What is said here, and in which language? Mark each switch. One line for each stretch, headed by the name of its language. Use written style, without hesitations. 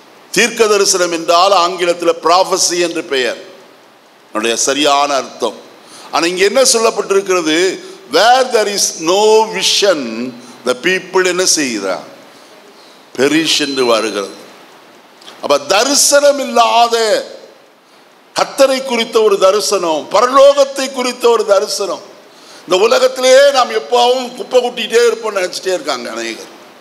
Tamil: தீர்க்க தரிசனம் என்றால் ஆங்கிலத்தில் prophecy என்று பெயர், அதனுடைய சரியான அர்த்தம். ஆனால் இங்கே என்ன சொல்லப்பட்டிருக்கிறது?
English: Where there is no vision, the people
Tamil: என்ன செய்கிறார்? perish என்று வருகிறது. அப்ப தரிசனம் இல்லாத, கர்த்தரை குறித்த ஒரு தரிசனம், பரலோகத்தை குறித்த ஒரு தரிசனம் இந்த உலகத்திலேயே நாம் எப்பவும் குப்பை கூட்டிகிட்டே இருப்போம் நினைச்சிட்டே இருக்காங்க அநேகர்.